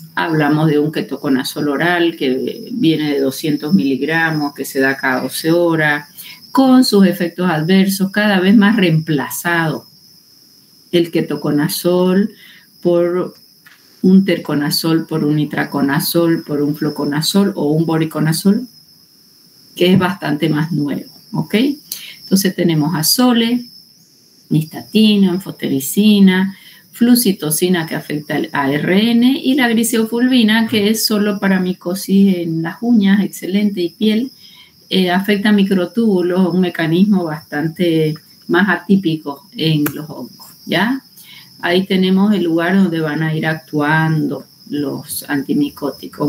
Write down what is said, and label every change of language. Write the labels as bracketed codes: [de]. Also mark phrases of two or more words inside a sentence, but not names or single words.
[es] Hablamos de un ketoconazol oral que viene de 200 miligramos, que se da cada 12 horas, con sus efectos adversos cada vez más reemplazado. El ketoconazol por un terconazol, por un itraconazol, por un fluconazol o un boriconazol, que es bastante más nuevo, ¿ok? Entonces tenemos azoles, nistatina, anfotericina, flucitocina que afecta al ARN y la griseofulvina que es solo para micosis en las uñas, excelente, y piel, afecta microtúbulos, un mecanismo bastante más atípico en los hongos, ¿ya? Ahí tenemos el lugar donde van a ir actuando los antimicóticos.